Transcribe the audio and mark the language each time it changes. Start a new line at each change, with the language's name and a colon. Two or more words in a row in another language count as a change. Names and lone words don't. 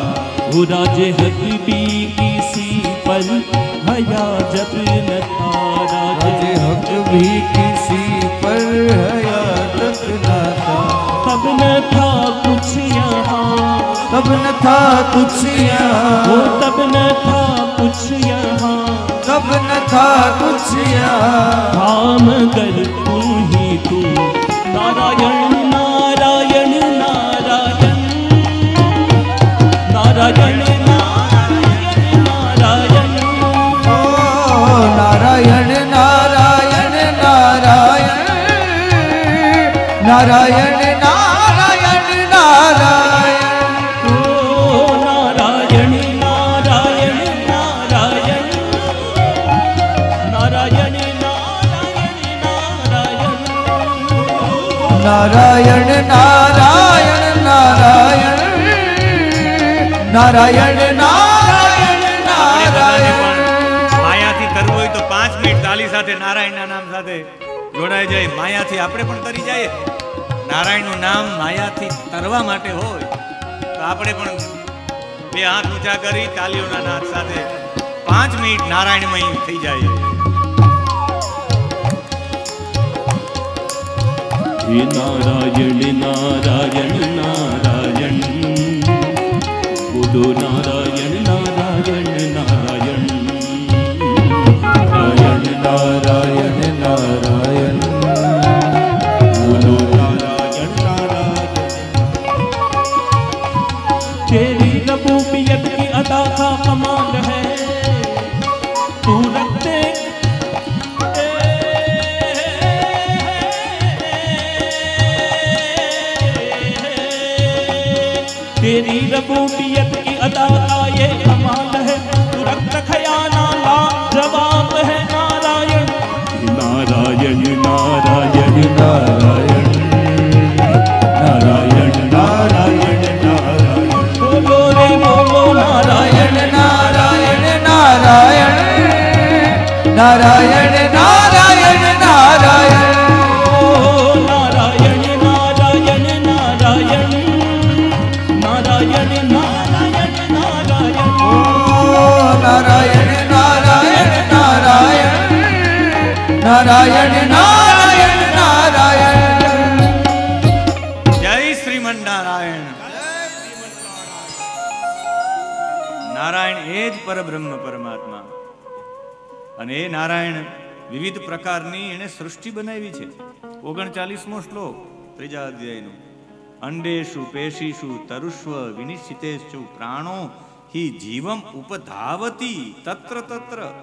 Hindi: वो राजे हक भी किसी पर हया जब न था, राजे हक भी किसी पर हया जब न था। तब न था कुछ यहाँ, तब न था कुछ यहाँ, वो तब न था कुछ यहाँ, तब न था कुछ यहाँ। धाम कर तू ही तू, नारायण नारायण नारायण नारायण नारायण नारायण। ओ नारायण नारायण नारायण नारायण नारायण नारायण। ओ नारायण नारायण नारायण नारायण नारायण नारायण। नारायण नारायण नारायण नारायण नारायण नारायण।
Gujarati: માયાથી કરવું હોય તો 5 મિનિટ તાલી સાથે નારાયણના નામ સાથે જોડાઈ જાય. માયાથી આપણે પણ તરી જાય. નારાયણનું નામ માયાથી તરવા માટે હોય તો આપણે પણ બે હાથ ઊંચા કરી તાલીઓના નાદ સાથે 5 મિનિટ નારાયણમય થઈ જાય.
Hindi: हे नारायण नारायण नारायण, बोलो नारायण नारायण नारायण नारायण नारायण नारायण, बोलो नारायण नारायण। तेरी रबूबियत की अदा का कमाल है, तू रखते तेरी रबूबियत की अदा का ये कमाल है, तू रक्त खयाना लाजवाब है नारायण। नारायण नारायण नारायण नारायण नारायण नारायण। बोलो रे बोलो नारायण नारायण नारायण नारायण नारायण नारायण। नारायण नारायण नारायण। जय श्रीमन नारायण।
Gujarati: નારાયણ એ જ પરબ્રહ્મ પરમાત્મા. અને એ નારાયણ વિવિધ પ્રકારની એને સૃષ્ટિ બનાવી છે. 39મો શ્લોક 3જા અધ્યાયનો.
Sanskrit: અંડેષુ પેશીષુ તરુષ્વ વિનિશ્ચિતેષુ પ્રાણો હિ જીવમ ઉપધાવતી તત્ર તત્ર.